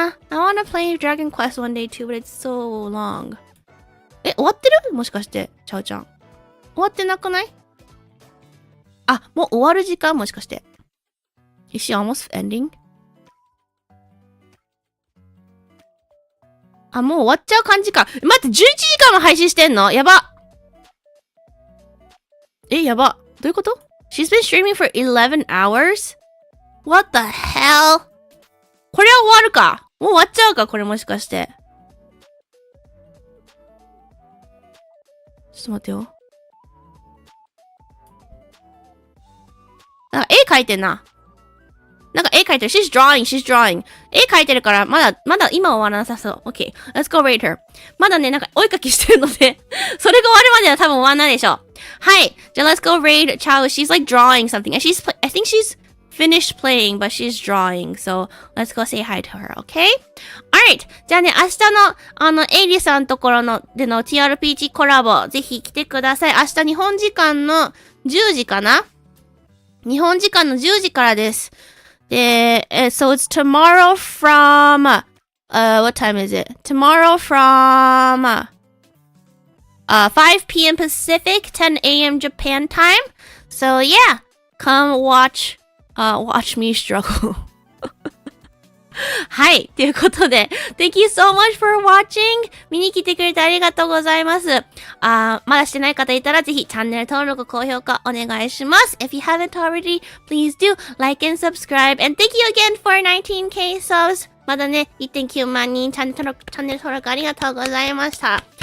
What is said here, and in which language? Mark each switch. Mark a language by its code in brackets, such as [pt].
[en] I wanna play Dragon Quest one day too, but it's so long. [ja] 終わってる？もしかして、ちゃおちゃん。終わってなくない？あ、もう終わる時間？もしかして。 [en] Is she almost ending? [ja] あ、もう終わっちゃう感じか。待って、11時間も配信してんの？やば。やば。どういうこと？ [en] She's been streaming for 11 hours? What the hell? [ja] これは終わるか。もう終わっちゃうかこれもしかして。ちょっと待ってよ。なんか絵描いてんな。なんか絵描いてる。 [en] She's drawing. [ja] 絵描いてるから、まだ今終わらなさそう。 [en] Okay, let's go rate her. [ja] まだね、なんかお絵描きしてるので、それが終わるまでは多分終わんないでしょう。はい。 [en] じゃあ let's go rate Chao. She's like drawing something. And I think she's finished playing, but she's drawing. So let's go say hi to her, okay? Alright. [ja] じゃあね、明日の、エイリさんところでの TRPG コラボ、ぜひ来てください。明日日本時間の10時かな？日本時間の10時からです。 [en] で、so it's tomorrow from, what time is it? Tomorrow from, 5 p.m. Pacific, 10 a.m. Japan time. So yeah, come watch me struggle. [ja] はい。ということで、 [en] Thank you so much for watching! [ja] 見に来てくれてありがとうございます。まだしてない方いたらぜひチャンネル登録、高評価お願いします。 [en] If you haven't already, please do like and subscribe. And thank you again for 19k subs! [ja] まだね、1.9 万人チャンネル登録ありがとうございました。